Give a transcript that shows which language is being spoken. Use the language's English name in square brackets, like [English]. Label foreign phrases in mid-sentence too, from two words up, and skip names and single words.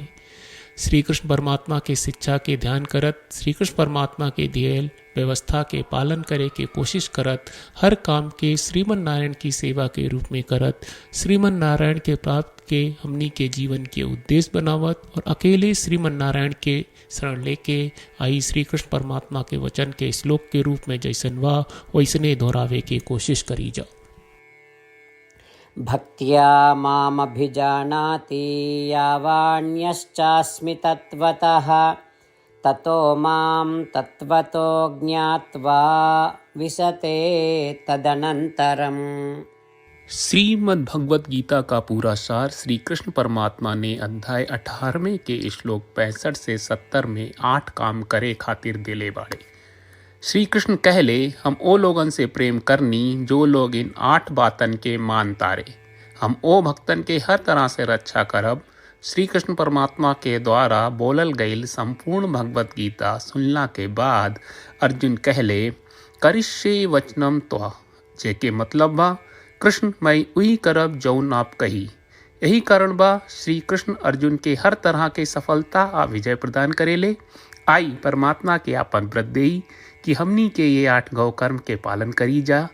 [Bhojpuri] श्री कृष्ण परमात्मा के शिक्षा के ध्यान करत, श्री कृष्ण परमात्मा के दियल व्यवस्था के पालन करे के कोशिश करत, हर काम के श्रीमन नारायण की सेवा के रूप में करत, श्रीमन नारायण के प्राप्त के हमनी के जीवन के उद्देश्य बनावत और अकेले श्रीमन नारायण के शरण लेके आई श्री कृष्ण परमात्मा के वचन के श्लोक के रूप में जैसन वा वैसने दोहरावे के कोशिश करी जा। [Sanskrit] भक्त्या मामभिजानाति यावान्यश्चास्मि तत्वतः ततो मां तत्वतो ज्ञात्वा विशते तदनन्तरम्। [Bhojpuri] श्रीमद् भगवत गीता का पूरा सार श्री कृष्ण परमात्मा ने अध्याय 18वें के श्लोक 65 से 70 में 8 काम करे खातिर दिले बाड़े। श्री कृष्ण कहले, हम ओ लोगन से प्रेम करनी जो लोग इन 8 बातन के मान तारे। हम ओ भक्तन के हर तरह से रक्षा करब। श्री कृष्ण परमात्मा के द्वारा बोलल गईल संपूर्ण भगवत गीता सुनला के बाद अर्जुन कहले, [Sanskrit] करिष्ये वचनम त्वा, [Bhojpuri] जेके मतलब बा कृष्ण मैं उही करब जौन आप कही। यही कारण बा श्री कृष्ण अर्जुन के हर तरह के सफलता आ विजय प्रदान करेले। आई परमात्मा के आपन व्रत देई कि हमनी के ये 8 गौ कर्म के पालन करी जा।